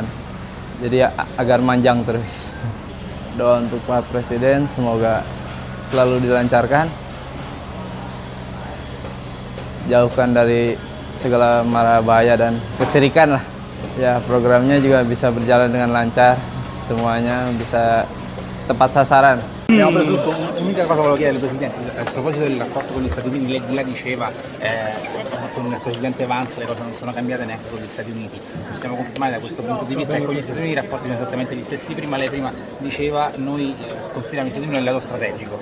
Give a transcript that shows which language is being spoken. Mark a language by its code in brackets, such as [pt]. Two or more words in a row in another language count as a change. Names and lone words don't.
[id] Jadi agar manjang terus. Doa untuk Pak Presiden semoga selalu dilancarkan, jauhkan dari segala mara bahaya dan kesirikan lah. Ya programnya juga bisa berjalan dengan lancar, semuanya bisa tepat sasaran. [it] Abbiamo preso tutto. L'unica cosa volevo chiedere al Presidente, a proposito del rapporto con gli Stati Uniti, lei di là diceva con il Presidente Vance le cose non sono cambiate neanche con gli Stati Uniti. Possiamo confermare da questo punto di vista che con gli Stati Uniti i rapporti sono esattamente gli stessi? Prima lei diceva noi consideriamo gli Stati Uniti un alleato strategico.